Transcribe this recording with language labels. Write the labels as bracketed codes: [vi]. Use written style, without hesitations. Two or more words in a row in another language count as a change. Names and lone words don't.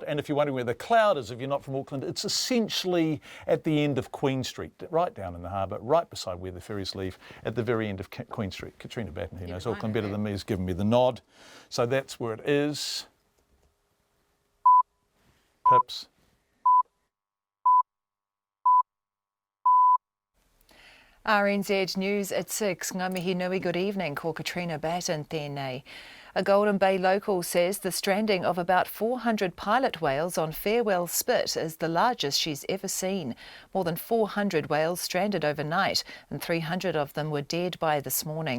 [en] And if you're wondering where the cloud is, if you're not from Auckland, it's essentially at the end of Queen Street, right down in the harbour, right beside where the ferries leave, at the very end of Queen Street. Katrina Batten, who knows Auckland better than me, has given me the nod. So that's where it is. Pips. RNZ News at 6. [mi] Ngā mihi nui, [en] good evening. [mi] Ko Katrina Batten tēnei. [en] A Golden Bay local says the stranding of about 400 pilot whales on Farewell Spit is the largest she's ever seen. More than 400 whales stranded overnight, and 300 of them were dead by this morning.